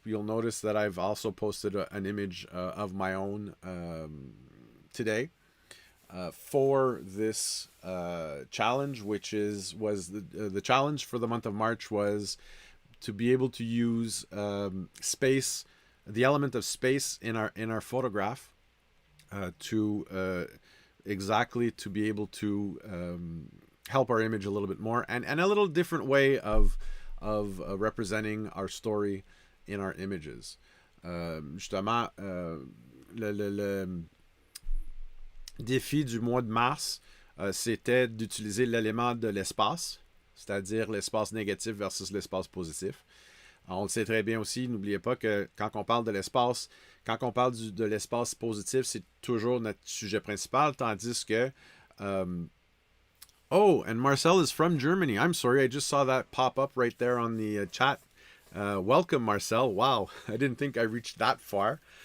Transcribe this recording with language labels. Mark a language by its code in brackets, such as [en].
[en] You'll notice that I've also posted an image of my own today for this challenge, which was the challenge for the month of March was to be able to use space, the element of space in our photograph to exactly to be able to help our image a little bit more and a little different way of representing our story in our images. [fr] Justement, le défi du mois de mars, c'était d'utiliser l'élément de l'espace, c'est-à-dire l'espace négatif versus l'espace positif. On le sait très bien aussi, n'oubliez pas que quand on parle de l'espace, quand on parle de l'espace positif, c'est toujours notre sujet principal, tandis que... [en] oh, and Marcel is from Germany. I'm sorry, I just saw that pop up right there on the chat. Welcome, Marcel. Wow, I didn't think I reached that far.